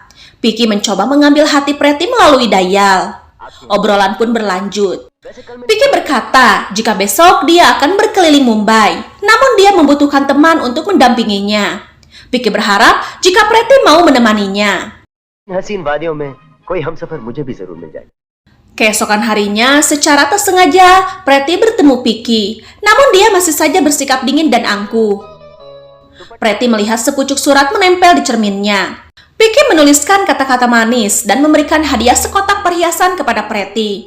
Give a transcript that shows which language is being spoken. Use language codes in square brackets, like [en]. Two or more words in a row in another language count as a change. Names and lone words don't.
[id] Vicky mencoba mengambil hati Preti melalui Dayal. Obrolan pun berlanjut. Vicky berkata jika besok dia akan berkeliling Mumbai, namun dia membutuhkan teman untuk mendampinginya. Vicky berharap jika Preti mau menemaninya. [hi] हसीन वादियों में कोई हमसफर मुझे भी जरूर मिल जाए. [id] Keesokan harinya, secara tak sengaja, Preti bertemu Vicky. Namun dia masih saja bersikap dingin dan angkuh. Preti melihat sepucuk surat menempel di cerminnya. Vicky menuliskan kata-kata manis dan memberikan hadiah sekotak perhiasan kepada Preti.